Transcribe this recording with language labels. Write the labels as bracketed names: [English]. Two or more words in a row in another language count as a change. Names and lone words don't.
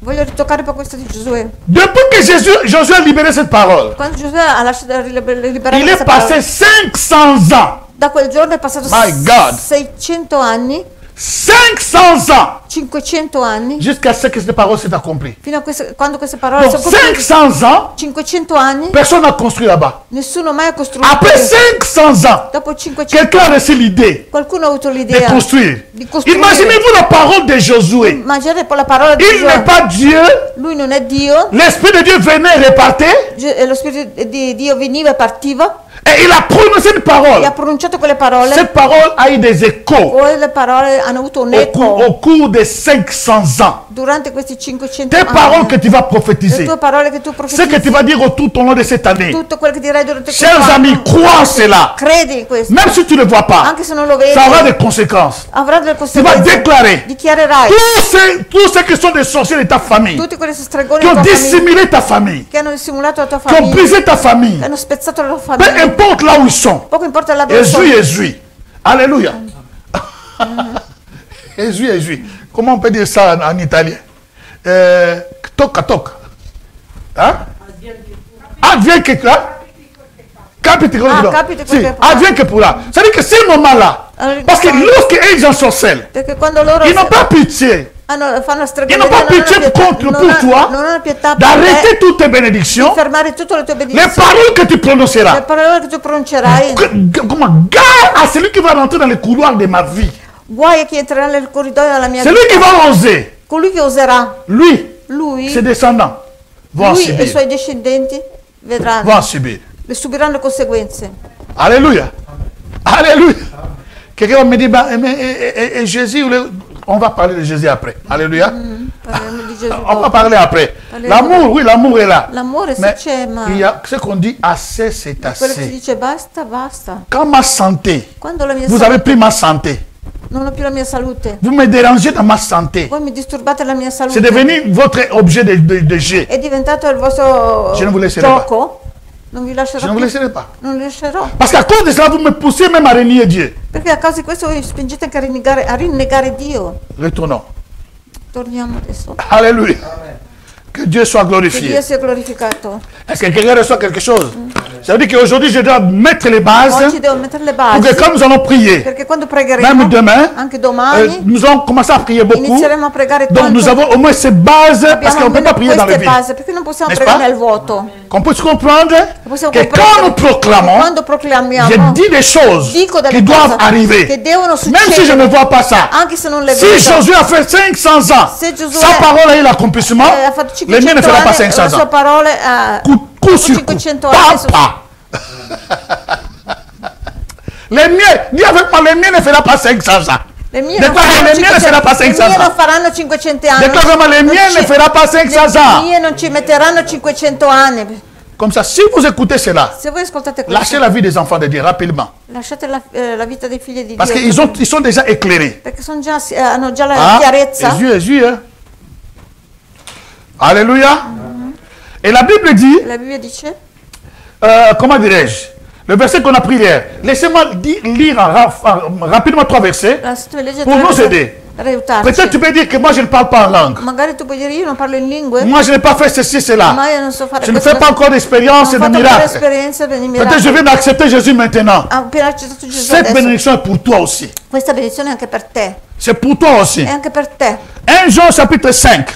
[French] Depuis que Josué a libéré cette parole, il est passé 500 ans. [English] My God. [French] 500 ans. [Italian] 500 anni. [French] Jusqu'à ce que cette parole s'est accomplie. [Italian] Fino a quando queste parole sono accomplite. 500 ans. 500 anni. [French] Personne n'a construit là-bas. [Italian] Nessuno mai ha costruito. [French] Après 500 ans. [Italian] Dopo 500 [French] quelqu'un a reçu l'idée. [Italian] Qualcuno ha avuto l'idea [French] de construire. Imaginez-vous la parole de Josué. [Italian] Immaginate la parola di [French] Il n'est pas Dieu. [Italian] Lui non è Dio. [French] L'Esprit de Dieu venait et repartait. [Italian] Lo Spirito di Dio veniva e partiva. [French] Et il a prononcé une parole. [Italian] E ha pronunciato quelle parole. [French] Cette parole a eu des échos. [Italian] Quelle parole hanno avuto un eco. [French] Au cours des 500 ans. [Italian] Durante questi 500 [French] tes paroles que tu vas prophétiser. [Italian] Le tue parole che tu profetizzi. [French] Ce que tu vas dire tout au long de cette année. [Italian] Tutto quello che dirai durante [French] Chers amis, crois cela. [Italian] Credi in questo. [French] Même si tu ne le vois pas. [Italian] Anche se non lo vedi. [French] Ça aura des conséquences. [Italian] Avrà delle conseguenze. [French] Tu vas déclarer. [Italian] Dichiarerai. [French] Tous ceux qui sont des sorciers de ta famille. [Italian] Tutti quelli stregoni [French] qui ont dissimulé ta famille. [Italian] Che hanno dissimulato la tua famiglia. [French] Qui ont brisé ta famille. [Italian] Che hanno spezzato la tua famiglia. [French] Peu importe là où ils sont. [Italian] Poco importa là dove sono. [French] Jésus. Alléluia. Jésus. Comment on peut dire ça en italien? [Italian] Tocca. Hein? [French] Advienne que pourra. Capite que advienne que pourra. C'est-à-dire que ces moments-là, parce que lorsqu'ils en sorcellent, ils n'ont pas pitié. Ils n'ont pas pitié pour toi d'arrêter toutes tes bénédictions, les paroles que tu prononceras. Comment? Gare à celui qui va rentrer dans les couloirs de ma vie. C'est lui qui va oser. Lui, ses descendants vont subir. [Italian] E i suoi discendenti vedranno. [French] Vont subir. [Italian] Le subiranno conseguenze. [French] Alléluia. Alléluia. Quelqu'un me dit, et Jésus, on va parler de Jésus après. Alléluia. On va parler après. L'amour, oui, l'amour est là. L'amour mais il y a ce qu'on dit, assez, c'est assez. Quand ma santé, vous avez pris ma santé. [Italian] Non ho più la mia salute. [French] Vous me dérangez dans ma santé. [Italian] Voi mi disturbate la mia salute. [French] C'est devenu votre objet de jeu. [Italian] È diventato il vostro [French] Je ne vous laisserai [Italian] gioco. Non vi lascerò. [French] Je ne vous laisserai pas. [Italian] Non vi lascerò. [French] Parce qu'à cause de cela, vous me poussez même à renier Dieu. [Italian] Perché a causa di questo voi spingete anche a rinnegare Dio. [French] Retournons. [Italian] Torniamo adesso. [French] Alléluia. Que Dieu soit glorifié. [Italian] Che Dio sia glorificato. [French] Est-ce que quelqu'un reçoit quelque chose? Ça veut dire qu'aujourd'hui, je dois mettre les bases. [Italian] Oggi devo mettere le basi. [French] Pour que quand nous allons prier, [Italian] perché quando pregheremo, [French] même demain, [Italian] anche domani, [French] nous allons commencer à prier beaucoup. [Italian] Inizieremo a pregare tanto. [French] Donc nous avons au moins ces bases, parce qu'on ne peut pas prier dans le vide. [Italian] Perché non possiamo pregare nel vuoto. [French] Qu'on puisse comprendre que quand nous proclamons, je dis des choses qui doivent arriver. Même si je ne vois pas ça. Si Josué a fait 500 ans, sa parole a eu l'accomplissement, le mien ne fera pas 500 ans. Coup sur coup. Papa. Les miens, dis avec moi, les miens ne fera pas 500 ans. Les miens ne fera pas 500 ans. [Italian] non faranno 500 anni. [French] Déclare-moi, les miens ne fera pas 500 ans. Les [Italian] miei non ci metteranno 500 anni. [French] Comme ça, si vous écoutez cela, lâchez la vie des enfants de Dieu rapidement. [Italian] Lasciate la vita dei figli di Dio. [French] Parce qu'ils sont déjà éclairés. [Italian] Perché hanno già la chiarezza. [French] Jésus, hein? Alléluia. Et la Bible dit, comment dirais-je, le verset qu'on a pris hier, laissez-moi lire rapidement 3 versets pour nous aider. Peut-être tu peux dire que moi je ne parle pas en langue. [Italian] Magari tu puoi dire io non parlo in lingue. [French] Moi je n'ai pas fait ceci, cela. Je ne fais pas encore d'expérience et de miracles. Peut-être je viens d'accepter Jésus maintenant. Cette bénédiction est pour toi aussi. [Italian] Questa benedizione è anche per te. [French] C'est pour toi aussi. [Italian] È anche per te. [French] 1 Jean chapitre 5.